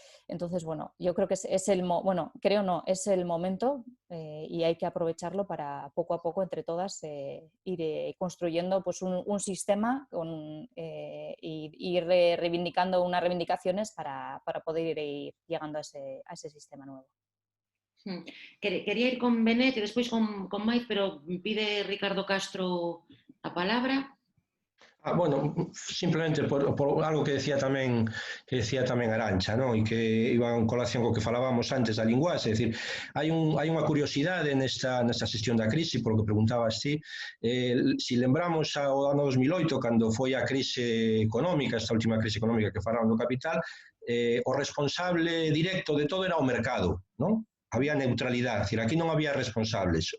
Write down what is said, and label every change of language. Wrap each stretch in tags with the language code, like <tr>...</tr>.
<es>Entonces, bueno, yo creo que es el momento y hay que aprovecharlo para poco a poco entre todas ir construyendo pues, un sistema y ir reivindicando unas reivindicaciones para poder ir llegando a ese sistema nuevo. Quería ir con Benet y después con Maiz, pero pide Ricardo Castro a palabra.</es> <gl>Bueno, simplemente por algo que decía tamén Arantxa, non? E que iba en colación co que falábamos antes da linguaxe, é dicir, hai unha curiosidade nesta xestión da crise, polo que preguntabas ti, se lembramos ao ano 2008, cando foi a crise económica, esta última crise económica que falaron do capital, o responsable directo de todo era o mercado, non? Había neutralidade,</gl> <es>es decir,</es> <gl>aquí non había responsables.</gl>